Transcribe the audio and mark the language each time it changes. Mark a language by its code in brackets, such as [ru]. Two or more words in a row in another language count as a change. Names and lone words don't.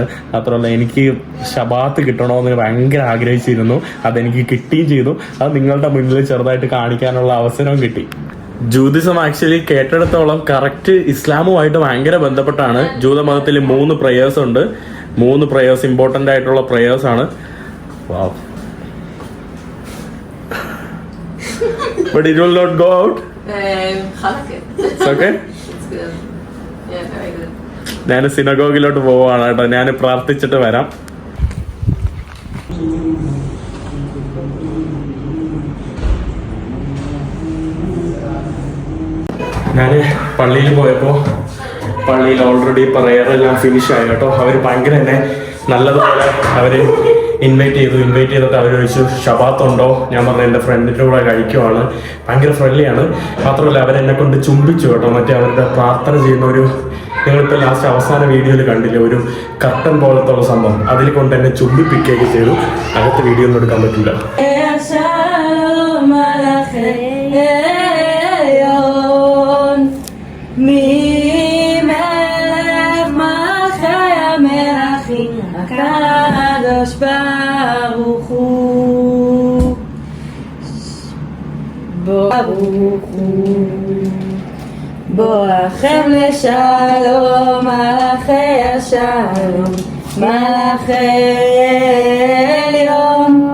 [ml] മാത്രമല്ല എനിക്ക് ഷബാത്ത് കിട്ടണമെന്ന് ഭയങ്കര ആഗ്രഹിച്ചിരുന്നു. അതെനിക്ക് കിട്ടുകയും ചെയ്തു. അത് നിങ്ങളുടെ മുന്നിൽ ചെറുതായിട്ട് കാണിക്കാനുള്ള അവസരവും കിട്ടി. ജൂതിസം ആക്ച്വലി കേട്ടെടുത്തോളം കറക്റ്റ് ഇസ്ലാമുമായിട്ട് ഭയങ്കര ബന്ധപ്പെട്ടാണ്. ജൂതമതത്തിൽ 3 പ്രേയേഴ്സ് ഉണ്ട്. 3 [en] prayers important [ml] ആയിട്ടുള്ള പ്രേയേഴ്സ് ആണ്. [en] Wow. But it will not go out? It's okay? It's good. Yeah, very good. [ml] ഞാൻ സിനഗോഗിലോട്ട് പോവാണ് കേട്ടോ. ഞാൻ പ്രാർത്ഥിച്ചിട്ട് വരാം. ഞാൻ പള്ളിയിൽ പോയപ്പോൾ പള്ളിയിൽ ഓൾറെഡി പ്രയറെല്ലാം ഫിനിഷ് ആയി കേട്ടോ. അവർ ഭയങ്കര എന്നെ നല്ലതുപോലെ അവർ ഇൻവൈറ്റ് ചെയ്തിട്ട് അവർ ചോദിച്ചു ഷബാത്ത് ഉണ്ടോ. ഞാൻ പറഞ്ഞു എൻ്റെ ഫ്രണ്ടിൻ്റെ കൂടെ കഴിക്കുവാണ്. ഭയങ്കര ഫ്രണ്ട്ലിയാണ്. മാത്രമല്ല അവരെന്നെ കൊണ്ട് ചുംബിച്ചു കേട്ടോ. മറ്റേ അവരുടെ പ്രാർത്ഥന ചെയ്യുന്ന ഒരു, നിങ്ങളിപ്പോൾ ലാസ്റ്റ് അവസാന വീഡിയോയിൽ കണ്ടില്ലേ, ഒരു കർട്ടൻ പോലത്തെ ഉള്ള സംഭവം, അതിൽ കൊണ്ട് എന്നെ ചുംബിപ്പിക്കുകയൊക്കെ ചെയ്തു. അകത്ത് വീഡിയോ ഒന്നും എടുക്കാൻ പറ്റില്ല. [he] הקדוש ברוך הוא בואכם לשלום מלאכי השלום מלאכי עליון